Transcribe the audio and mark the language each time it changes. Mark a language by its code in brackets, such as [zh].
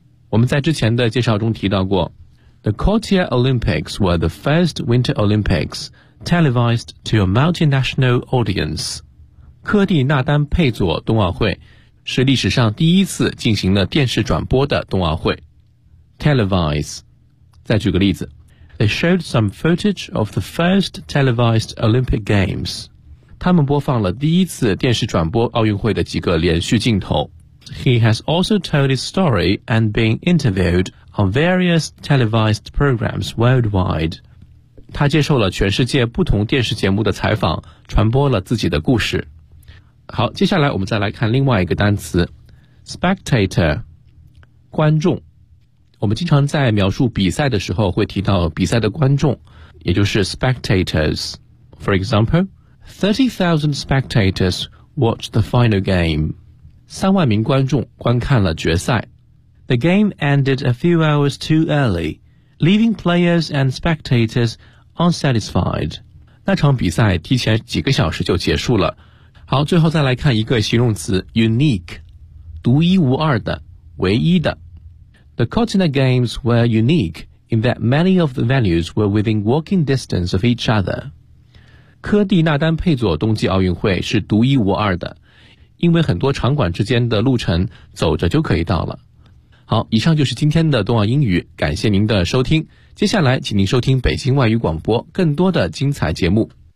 [zh] 我们在之前的介绍中提到过 [en] ,The Cotia Olympics were the first Winter Olympics televised to a multinational audience. [zh] 科蒂纳丹佩佐冬奥会是历史上第一次进行了电视转播的冬奥会。 Televise. 再举个例子。 [en] They showed some footage of the first televised Olympic Games. [zh] 他们播放了第一次电视转播奥运会的几个连续镜头。 [en] He has also told his story and been interviewed on various televised programs worldwide. [zh] 他接受了全世界不同电视节目的采访，传播了自己的故事。好，接下来我们再来看另外一个单词 Spectator 观众。我们经常在描述比赛的时候会提到比赛的观众，也就是 spectators。 [en] For example, 30,000 spectators watched the final game. [zh] 三万名观众观看了决赛。 [en] The game ended a few hours too early, leaving players and spectators unsatisfied. [zh] 那场比赛提前几个小时就结束了。好，最后再来看一个形容词 unique, 独一无二的，唯一的。 [en] The Cortina Games were unique in that many of the venues were within walking distance of each other. [zh] 科蒂纳丹佩佐冬季奥运会是独一无二的，因为很多场馆之间的路程走着就可以到了。好，以上就是今天的冬奥英语，感谢您的收听。接下来请您收听北京外语广播更多的精彩节目。